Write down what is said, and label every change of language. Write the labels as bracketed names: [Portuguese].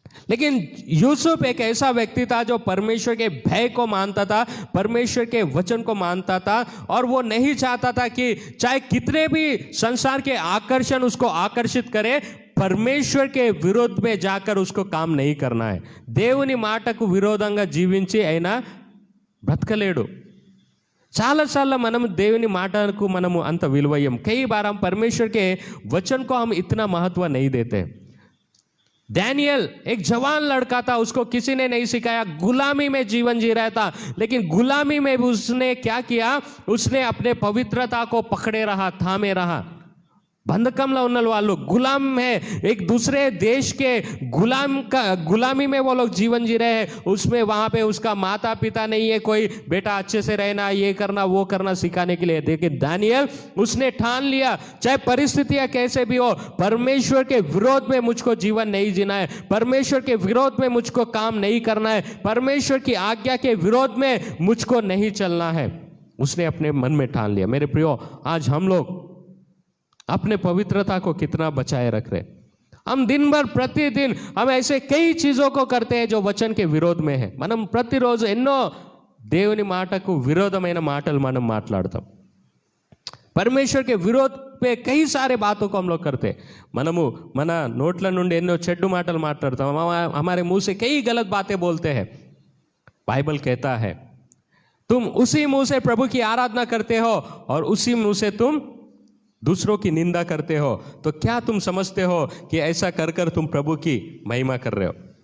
[Hindi] लेकिन यूसुफ एक ऐसा व्यक्ति था जो परमेश्वर के भय को मानता था, परमेश्वर के वचन को मानता था, और वो नहीं चाहता था कि चाहे कितने भी संसार के आकर्षण उसको आकर्षित करे, परमेश्वर के विरोध में जाकर उसको काम नहीं करना है। [Telugu] దేవుని మాటకు విరోధంగా జీవించి అయినా బ్రతకలేడు। చాలాసార్లు మనం దేవుని మాటకు మనము అంత విలువయ్యం। [Hindi] कई बार हम परमेश्वर के वचन को हम इतना महत्व नहीं देते। डैनियल एक जवान लड़का था, उसको किसी ने नहीं सिखाया, गुलामी में जीवन जी रहा था, लेकिन गुलामी में भी उसने क्या किया? उसने अपने पवित्रता को पकड़े रहा, थामे रहा। बंधकमला उन वालों गुलाम है, एक दूसरे देश के गुलामी में वो लोग जीवन जी रहे हैं। उसमें वहां पे उसका माता पिता नहीं है, कोई बेटा अच्छे से रहना, ये करना वो करना सिखाने के लिए। देखिए दानियल, उसने ठान लिया चाहे परिस्थितियां कैसे भी हो, परमेश्वर के विरोध में मुझको जीवन नहीं जीना है, परमेश्वर के विरोध में मुझको काम नहीं करना है, परमेश्वर की आज्ञा के विरोध में मुझको नहीं चलना है। उसने अपने मन में ठान लिया। मेरे प्रियो, आज हम लोग अपने पवित्रता को कितना बचाए रख रहे। हम दिन भर प्रतिदिन हम ऐसे कई चीजों को करते हैं जो वचन के विरोध में है। [Telugu] మనం ప్రతిరోజు ఎన్నో దేవుని మాటకు విరోధమైన మాటలు మనం మాట్లాడతాం। [Hindi] परमेश्वर के विरोध पे कई सारे बातों को हम लोग करते [Telugu] మనము మన నోట్ల నుండి ఎన్నో చెడ్డు మాటలు మాట్లాడతాం [Hindi] हमारे मुंह से कई गलत बातें बोलते हैं बाइबल कहता है तुम उसी मुंह से प्रभु की आराधना करते हो और उसी मुंह से तुम दूसरों की निंदा करते हो तो क्या तुम समझते हो कि ऐसा कर कर तुम प्रभु की महिमा कर रहे हो